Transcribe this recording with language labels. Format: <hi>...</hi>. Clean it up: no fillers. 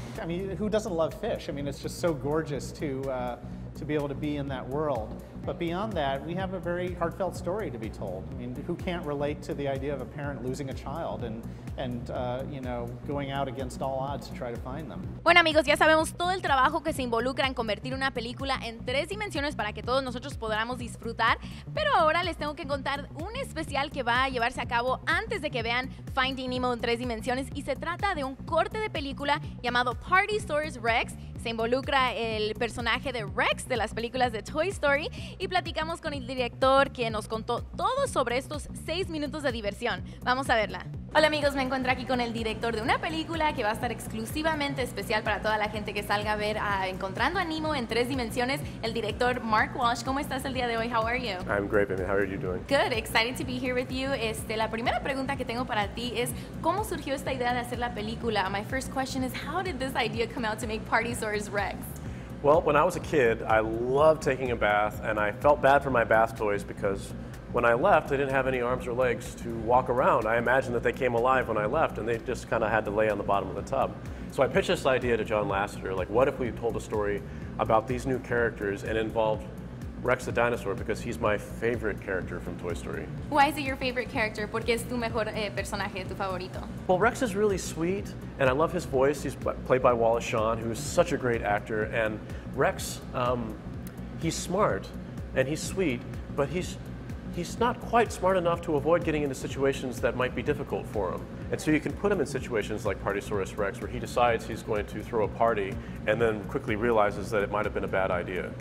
<en>I mean, who doesn't love fish? I mean, it's just so gorgeous to be able to be in that world. But beyond that, we have a very heartfelt story to be told. I mean, who can't relate to the idea of a parent losing a child and you know, going out against all odds to try to find them?</en> <es>Bueno, amigos, ya sabemos todo el trabajo que se involucra en convertir una película en 3 dimensiones para que todos nosotros podamos disfrutar, pero ahora les tengo que contar un especial que va a llevarse a cabo antes de que vean Finding Nemo en 3 dimensiones, y se trata de un corte de película llamado Partysaurus Rex. Se involucra el personaje de Rex de las películas de Toy Story, y platicamos con el director, que nos contó todo sobre estos 6 minutos de diversión. Vamos a verla. Hola amigos, me encuentro aquí con el director de una película que va a estar exclusivamente especial para toda la gente que salga a ver Encontrando a Nemo en 3 dimensiones, el director Mark Walsh. ¿Cómo estás el día de hoy?</es> <en>How are you? I'm great, baby. How are you doing? Good, excited to be here with you.</en> <es>La primera pregunta que tengo para ti es, ¿cómo surgió esta idea de hacer la película?</es> <en>My first question is, how did this idea come out to make Partysaurus Rex? Well, when I was a kid, I loved taking a bath, and I felt bad for my bath toys because when I left, they didn't have any arms or legs to walk around. I imagined that they came alive when I left, and they just kind of had to lay on the bottom of the tub. So I pitched this idea to John Lasseter, like, what if we told a story about these new characters and involved Rex the dinosaur, because he's my favorite character from Toy Story. Why is it your favorite character?</en> <es>¿Por qué es tu mejor personaje, tu favorito?</es> <en>Well, Rex is really sweet, and I love his voice. He's played by WALSH, who's such a great actor. And Rex, he's smart, and he's sweet, but he's not quite smart enough to avoid getting into situations that might be difficult for him. And so you can put him in situations like Partysaurus Rex, where he decides he's going to throw a party and then quickly realizes that it might have been a bad idea.</en>